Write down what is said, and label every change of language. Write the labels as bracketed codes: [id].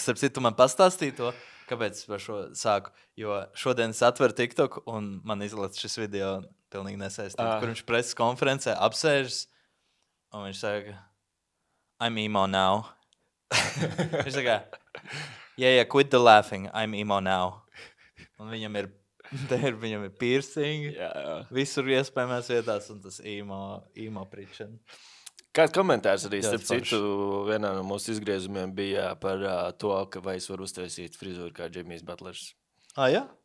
[lv] Starp citu, man pastāstīja to, kāpēc es par šo sāku. Jo šodien es atveru TikTok, un man izlaiž šis video pilnīgi nesaistīt, kur viņš preses konferencē apsēžas, un viņš saka... [en] I'm emo now. [lv] Viņš saka, [en] quit the laughing, I'm emo now. [lv] Un viņam ir piercingi, visur iespējamās vietās, un tas emo pričan. Kāds komentārs arī, starp citu, vienā no mūsu izgriezumiem bija par to, ka vai es varu uztaisīt frizūru kā Jimmy Butlers. Jā?